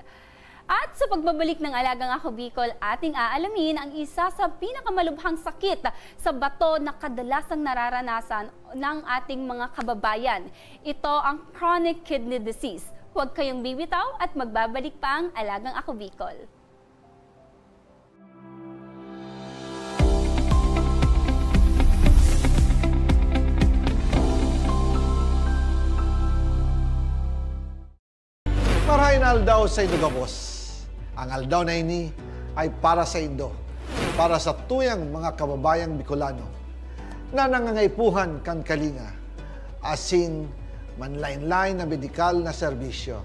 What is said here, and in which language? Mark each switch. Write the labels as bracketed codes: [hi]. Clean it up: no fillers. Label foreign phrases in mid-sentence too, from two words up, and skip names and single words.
[tl] At sa pagbabalik ng Alagang Ako Bicol, ating aalamin ang isa sa pinakamalubhang sakit sa bato na kadalasang nararanasan ng ating mga kababayan. Ito ang [en] chronic kidney disease. [tl] Huwag kayong bibitaw at magbabalik pa ang Alagang Ako Bicol. [bik] Marahin aldaw sa Idugabos. Ang aldaw na ini ay para sa Indo, para sa tuyang mga kababayang Bicolano na nangangaipuhan kan kalinga, asin manlain-lain na medikal na serbisyo.